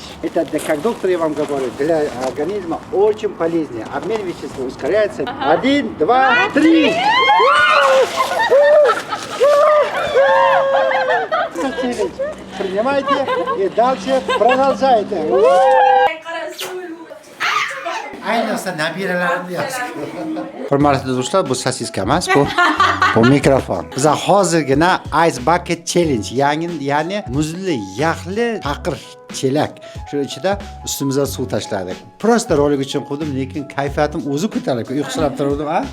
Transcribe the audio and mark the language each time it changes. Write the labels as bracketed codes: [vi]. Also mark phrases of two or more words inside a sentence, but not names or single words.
[ru] Это, как доктор я вам говорю, для организма очень полезно. Обмен веществ ускоряется. 1, 2, 3. Принимайте и дальше продолжайте. [uz] Ayniqsa nabiralarimni yaxshi. Hurmatli do'stlar, bu sosiska emas, bu mikrofon. Biz hozirgina Ice Bucket Challenge, ya'ni muzli, yaxli faqir chelak. Shu ichida ustimizga suv tashladik. Prosta rolik uchun qildim, lekin kayfiyatim o'zi ko'tarilib, uyqusirab turdim, ha?